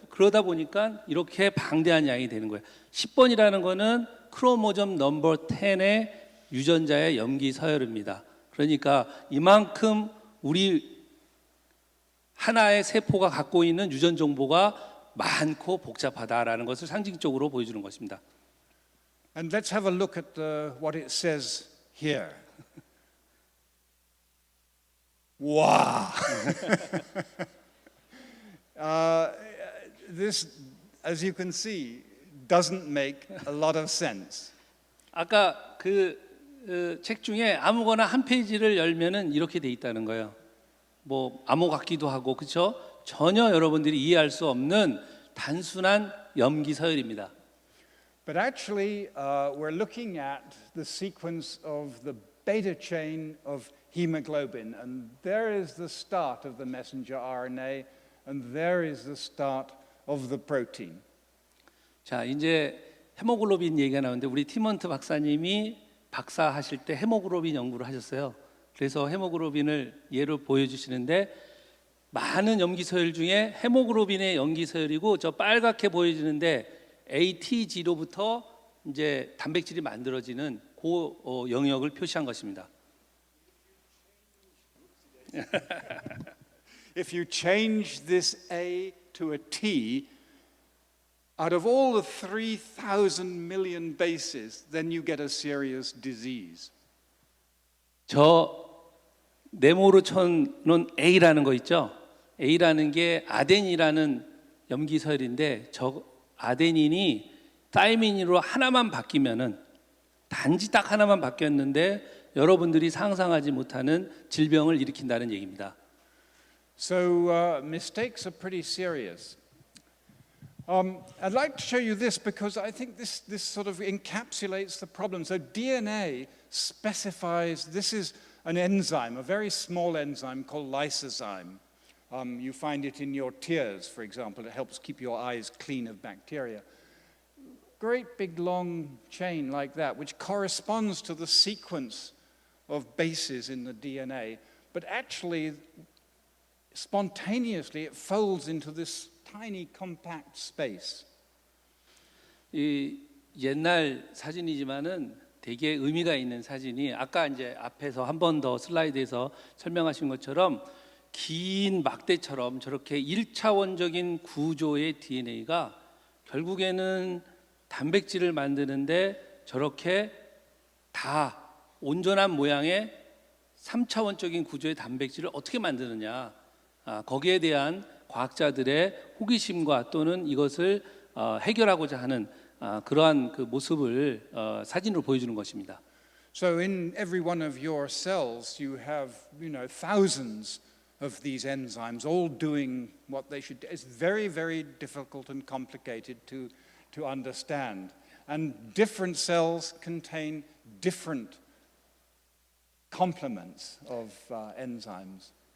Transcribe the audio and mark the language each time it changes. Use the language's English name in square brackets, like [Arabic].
[Korean] 그러다 보니까 이렇게 방대한 양이 되는 거예요. 10번이라는 거는 크로모점 넘버 10의 유전자의 염기 서열입니다. 그러니까 이만큼 우리 하나의 세포가 갖고 있는 유전 정보가 많고 복잡하다라는 것을 상징적으로 보여주는 것입니다. [English] And let's have a look at what it says here. Wow! This, as you can see, doesn't make a lot of sense. [Korean] 아까 그 책 중에 아무거나 한 페이지를 열면은 이렇게 돼 있다는 거예요. 뭐 암호 같기도 하고 그렇죠? 전혀 여러분들이 이해할 수 없는 단순한 염기 서열입니다. [English] But actually, we're looking at the sequence of the beta chain of hemoglobin, and there is the start of the messenger RNA, and there is the start of the protein. [Korean] 자, 이제 헤모글로빈 얘기가 나오는데 우리 팀헌트 박사님이 박사하실 때 헤모글로빈 연구를 하셨어요. 그래서 헤모글로빈을 예로 보여주시는데 많은 염기 서열 중에 헤모글로빈의 염기 서열이고 저 빨갛게 보여지는데 ATG로부터 이제 단백질이 만들어지는 그 영역을 표시한 것입니다. [English] If you change this A to a T, out of all the 3,000 million bases, then you get a serious disease. [Korean] 저 네모로 쳐놓은 A라는 거 있죠? A라는 게 아데닌이라는 염기 서열인데 저 아데닌이 타이민으로 하나만 바뀌면은 단지 딱 하나만 바뀌었는데 여러분들이 상상하지 못하는 질병을 일으킨다는 얘기입니다. [English] So mistakes are pretty serious. I'd like to show you this because I think this sort of encapsulates the problem. So DNA specifies, this is an enzyme, a very small enzyme called lysozyme. You find it in your tears, for example. It helps keep your eyes clean of bacteria. Great big long chain like that, which corresponds to the sequence of bases in the DNA. But actually, spontaneously, it folds into this tiny compact space. [Korean] 이 옛날 사진이지만은 되게 의미가 있는 사진이 아까 이제 앞에서 한 번 더 슬라이드에서 설명하신 것처럼 긴 막대처럼 저렇게 1차원적인 구조의 DNA가 결국에는 단백질을 만드는데 저렇게 다 온전한 모양의 3차원적인 구조의 단백질을 어떻게 만드느냐 거기에 대한 과학자들의 호기심과 또는 이것을 해결하고자 하는 그러한 그 모습을 사진으로 보여주는 것입니다. [English] So in every one of your cells you have, thousands of these enzymes all doing what they should do. It's very, very difficult and complicated to understand. And different cells contain different complements of enzymes.